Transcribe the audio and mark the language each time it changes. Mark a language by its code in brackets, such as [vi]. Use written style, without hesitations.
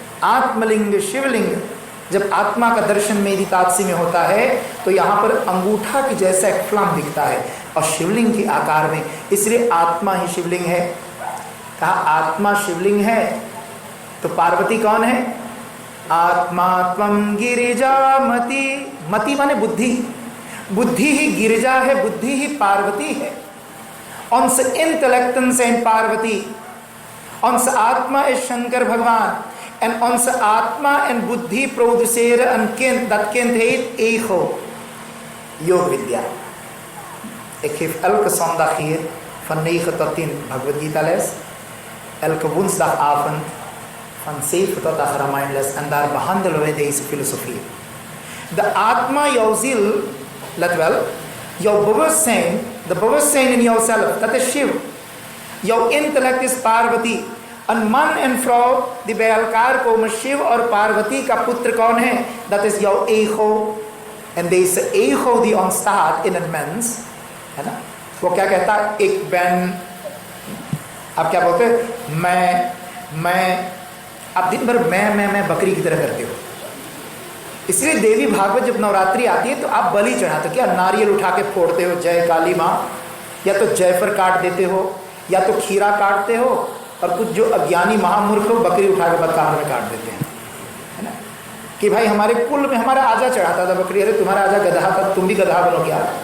[hi] आत्मलिंग शिवलिंग। जब आत्मा का दर्शन मेदितात्सी में होता है तो यहाँ पर अंगूठा की जैसा एक फ्लाम दिखता है और शिवलिंग के आकार में, इसलिए आत्मा ही शिवलिंग है। कहा आत्मा शिवलिंग है तो पार्वती कौन है? आत्मा त्वं गिरिजामति। मति माने बुद्धि, बुद्धि ही गिरिजा है, बुद्धि ही पार्वती है। [nl] ons intellecten zijn पार्वती, ons आत्मा is शंकर भगवान en onze आत्मा en बुद्धि produceren een kind, dat kind heet ego. Yoogvidya. Ik geef elke zondag hier van 9 tot 10 Bhagavad Gita les, elke woensdagavond van zeven tot 8 mindless en daar behandelen wij deze filosofie. De Atma, jouw ziel, let wel, jouw bewustzijn, de bewustzijn in jouzelf, dat is Shiv. Jouw intellect is Parvati. Een man en vrouw die bij elkaar komen, [hi] Shiv और Parvati का पुत्र कौन है? [nl] Dat is jouw ego. En deze ego die ontstaat in een mens, [hi] है ना, वो क्या कहता है? [nl] Ik ben, [hi] आप क्या बोलते हैं? मैं, आप दिन भर मैं बकरी की तरह करते हो। इसलिए देवी भागवत जब नवरात्रि आती है तो आप बलि चढ़ाते हो, क्या नारियल उठा के फोड़ते हो जय काली माँ, या तो जयफल काट देते हो, या तो खीरा काटते हो, और कुछ जो अज्ञानी महामूर्ख हो बकरी उठा के बदकाम में काट देते हैं, है ना, कि भाई हमारे कुल में हमारा आजा चढ़ाता था बकरी। अरे तुम्हारा आजा गधा था, तुम भी गधा बनो क्या?